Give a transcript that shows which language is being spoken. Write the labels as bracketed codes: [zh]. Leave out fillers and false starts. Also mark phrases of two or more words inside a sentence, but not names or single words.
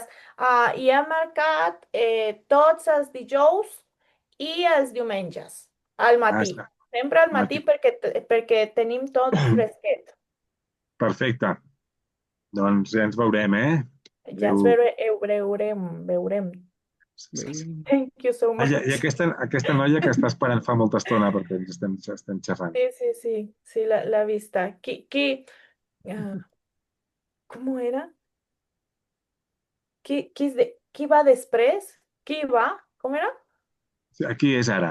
[ca] I ha marcat tots els dijous i els diumenges, al Ah, matí. està. Sempre al matí Matí. perquè tenim tot fresquet. Perfecte. Doncs ja ens veurem, eh? Ja ens Adéu. veurem. Sí, sí, sí. Bueno, [en] Thank you so [ca] Ah, i [en] much. [ca] aquesta noia que està esperant fa molta estona perquè ens estem xafant. Sí, sí, sí, sí, la vista. Ah, [es] ¿Cómo era? [ca] Qui va després? Qui va? [es] ¿Cómo era? [ca] Sí, aquí és ara.